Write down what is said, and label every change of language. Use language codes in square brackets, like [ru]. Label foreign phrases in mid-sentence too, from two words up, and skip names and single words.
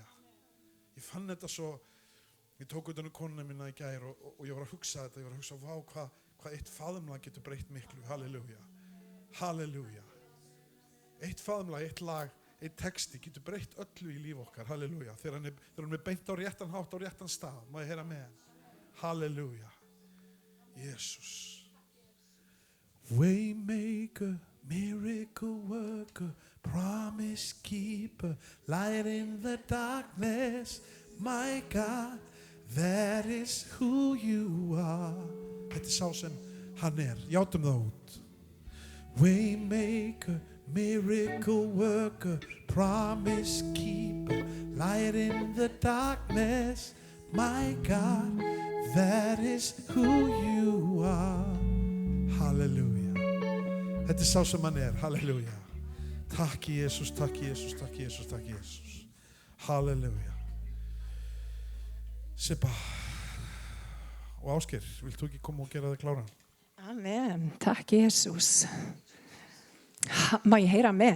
[is] Ég fann þetta svo, ég tók utan konuna mína í gær og ég var að hugsa þetta, ég var að hugsa, vá, hvað eitt faðmlag getur breytt miklu. Halleluja. Halleluja. Eitt faðmlag, eitt lag, eitt texti getur breytt öllu í líf okkar. Halleluja. Þegar hann er beint á réttan hátt, á réttan stað. Má ég heyra með hann? Halleluja. Jesus. [en] Waymaker, miracle worker, promise keeper, light in the darkness, my God, that is who you are. [is] Þetta sá sem hann játum það út. [en] Waymaker, miracle worker, promise keeper, light in the darkness, my God, that is who you are. [is] Halleluja. Þetta sá sem hann halleluja. Takk Jesus, takk Jesus, takk Jesus, takk Jesus. Halleluja. Sippa og Ásgeir, vilt þú ekki koma og gera það kláran? Amen, takk Jesus. Má ég heyra amen?